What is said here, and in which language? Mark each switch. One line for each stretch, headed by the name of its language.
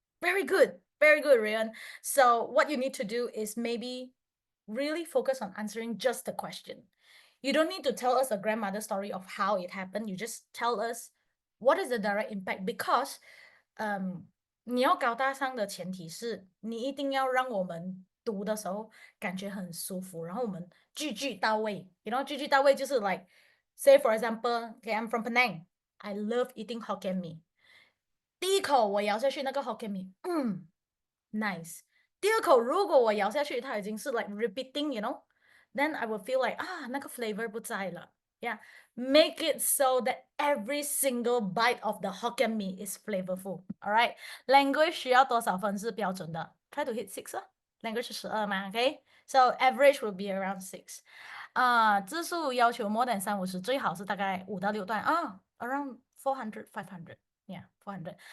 English: Very good, very good, Ryan. So what you need to do is maybe really focus on answering just the question. You don't need to tell us a grandmother story of how it happened. You just tell us what is the direct impact because
Chinese: 你要高大上的前提是你一定要让我们读的时候感觉很舒服，然后我们句句到位。
English: You know，
Chinese: 句句到位就是
English: like say for example, okay, I'm from Penang. I love eating Hokkien mee.
Chinese: 第一口我咬下去那个 Hokkien mee, nice. 第二口如果我咬下去它已经是
English: like repeating, you know, then I will feel like 那个 flavor
Chinese: 不在了。
English: Yeah, make it so that every single bite of the Hokkien mee is flavorful. All right, language
Chinese: 需要多少分是标准的
English: ？Try to hit 6啊，language
Chinese: 是12嘛，
English: OK? So average will be around 6.
Chinese: 字数要求
English: more than 350，
Chinese: 最好是大概5到6段啊，
English: around 400, 500. Yeah, 400.